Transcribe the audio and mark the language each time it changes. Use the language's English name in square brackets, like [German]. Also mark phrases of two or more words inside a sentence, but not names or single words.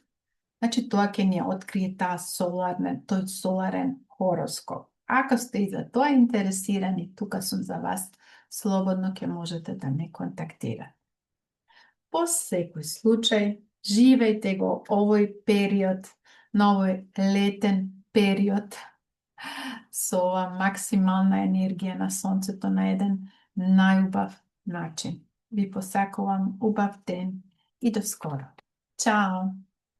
[Macedonian] Значи, тоа ќе ни открие тој соларен хороскоп. Ако сте и за тоа интересирани, тука сум за вас, слободно ќе можете да ме контактирате. По секој случај, живејте го овој период, на овој летен период, So ova maksimalna energija na soncetu na jedan najubav način. Vi posakувам убав ден и до скоро. Чао!